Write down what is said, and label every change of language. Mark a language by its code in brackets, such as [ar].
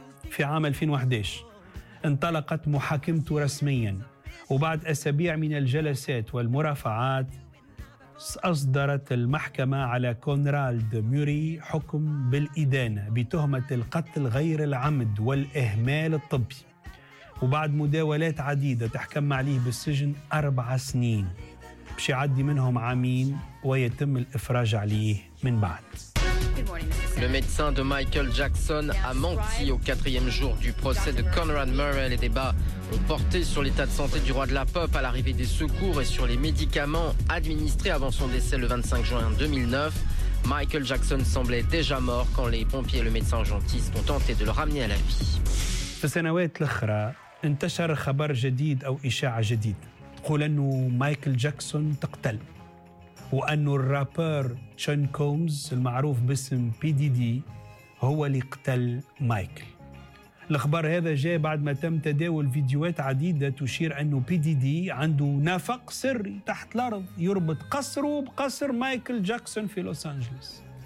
[ar] في عام 2011 انطلقت محاكمته رسميا، وبعد أسابيع من الجلسات والمرافعات أصدرت المحكمة على كونرالد موري حكم بالإدانة بتهمة القتل غير العمد والإهمال الطبي، وبعد مداولات عديدة تحكم عليه بالسجن 4 سنين، بش يعدي منهم عامين ويتم الإفراج عليه من بعد. [fr] Le médecin de Michael Jackson a menti au quatrième jour du procès de Conrad Murray. Les débats ont porté sur l'état de santé du roi de la pop à l'arrivée des secours et sur les médicaments administrés avant son décès le 25 juin 2009. Michael Jackson semblait déjà mort quand les pompiers et le médecin urgentiste ont tenté de le ramener à la vie. Dans les années suivantes, il y a eu un nouveau ou une nouvelle nouvelle. Il dit que Michael Jackson est mort. [ar] وأنه الرابر تشون كومز المعروف باسم بي دي دي هو اللي قتل مايكل. الخبر هذا جاء بعد ما تم تداول فيديوهات عديدة تشير أنه بي دي دي عنده نفق سري تحت الأرض يربط قصره بقصر مايكل جاكسون في لوس أنجلوس.